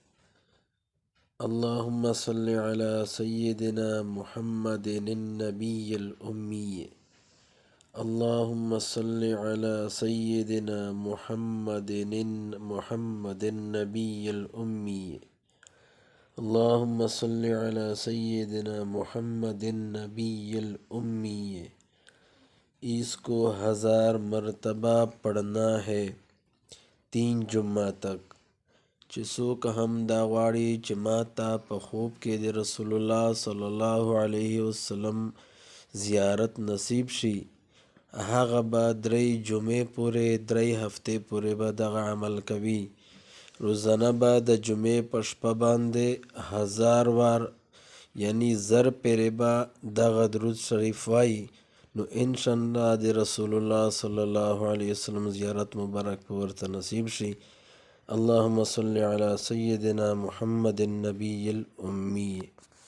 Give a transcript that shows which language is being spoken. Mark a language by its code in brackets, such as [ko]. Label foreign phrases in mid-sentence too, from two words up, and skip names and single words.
[ar] اللہم صلی علی سیدنا محمد النبی الامی، اللہم صلی علی سیدنا محمد النبی الامی، اللہم صلی علی سیدنا محمد النبی الامی۔ [ur] اس کو 1000 مرتبہ پڑھنا ہے 3 جمعہ تک۔ [ps] چسوک ہم دا غواړي چې ماته په خوب کې د [ar] رسول الله صلی الله علیه وسلم [ps] زیارت نصیب شي، هغه به 3 جمعې پورې 3 هفتې پورې به دغه عمل کوي. روزانه به د جمعې په شپه باندې 1000 وار یعنی 1000 پیرې به دغه درود شریف وایي، نو انشاءالله د [ar] رسول الله صلی الله علیه وسلم [ps] زیارت مبارک به ورته نصیب شي۔ [ar] اللهم صل علی سیدنا محمد النبی الامی۔